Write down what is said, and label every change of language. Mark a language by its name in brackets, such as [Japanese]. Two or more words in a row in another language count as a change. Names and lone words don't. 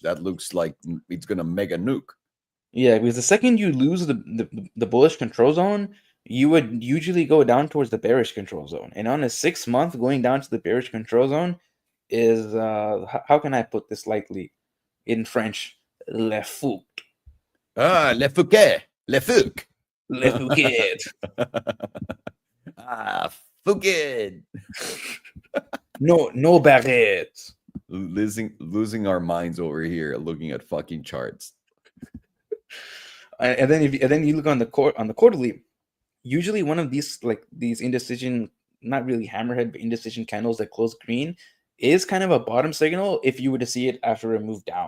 [English] That looks like it's gonna mega nuke. Yeah, because the second you lose the bullish control zone, you would usually go down towards the bearish control zone. And on a 6 month, going down to the bearish control zone is how can I put this lightly in French? [French] Le fouc. Ah, le fouquet. Le fouc. Le fouquet. Ah, fouquet. No barrette. [English] Losing our minds over here looking at fucking charts. And then you look on the quarterly, usually one of these indecision, not really hammerhead, but indecision candles that close green is kind of a bottom signal if you were to see it after a move down.